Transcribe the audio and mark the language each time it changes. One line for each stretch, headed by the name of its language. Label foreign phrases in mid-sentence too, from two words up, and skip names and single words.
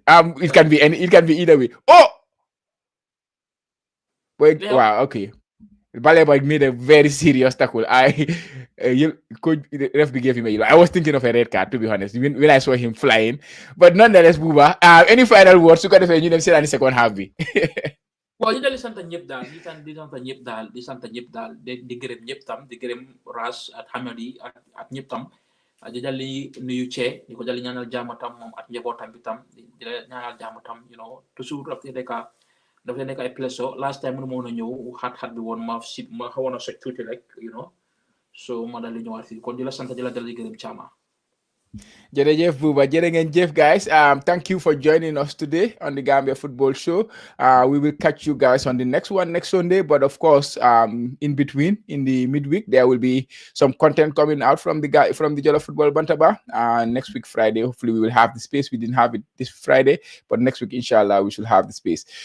English: It can be either way. Oh, wait, yeah. Wow, okay. Baleba made a very serious tackle. Coach referee gave him a yellow. I was thinking of a red card, to be honest, when I saw him flying. But nonetheless, Buba, any final words you got to say in the second half?
Wolof: waaw ñu dal di sant ñëpp daal di sant ñëpp daal di sant ñëpp daal di gërëm ñëpp tam di gërëm Ras ak Hamadi ak ñëpp tam di dal di nuyu Cee di ko dal di ñaanal jàmm tam moom ak njabootam bi tam di la ñaanal jàmm tam toujours daf leen nekk ay pleso
English: last time
Wolof: mënu ma woon a ñëw xat-xat bi woon ma xawoon a soj tuuti rek so ma dal di ñëwaat fii kon di la sant di la dal di gërëm Caama. Jërëjëf Buba, jërëjëf guys.
English: Thank you for joining us today on the Gambia Football Show. We will catch you guys on the next one next Sunday, but of course, in between, in the midweek, there will be some content coming out from the Jollof Football Bantaba. Next week Friday, hopefully we will have the space. We didn't have it this Friday, but next week, inshallah, we should have the space.